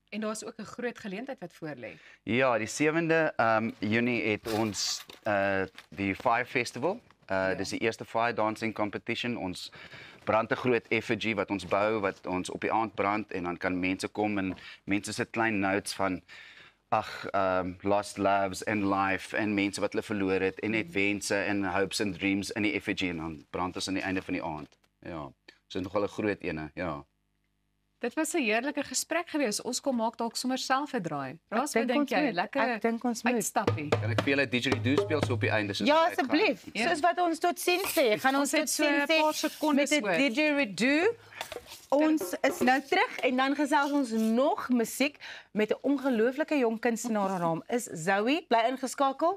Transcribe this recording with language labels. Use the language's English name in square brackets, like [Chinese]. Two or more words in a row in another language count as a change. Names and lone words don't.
[Afrikaans] En daar's ook 'n groot geleentheid wat voorlê. Ja, die 7de Junie het ons die Fire Festival. Dis die eerste Fire Dancing Competition. Ons brand 'n groot effigy wat ons bou, wat ons op die aand brand en dan kan mense kom en mense sit klein notes van [English] lost loves and life [Afrikaans] en mense wat hulle verloor het en net wense en [English] hopes and dreams [Afrikaans] in die effigy en dan brand ons aan die einde van die aand. Ja, so nogal 'n groot ene, ja. Dit was 'n heerlike gesprek geweest. Ons kom maak dalk sommer self 'n draai. Raas, wat dink jy? Lekker. Ek dink ons moet uitstappie. Kan ek vir julle 'n didgeridoo speel so op die einde? Ja, asseblief. Soos wat ons tot sien sê. Gaan ons tot sien sê met 'n didgeridoo. Ons is nou terug en dan gesels ons nog musiek met 'n ongelooflike jong kunstenaar. Haar naam is Zoe. Bly ingeskakel.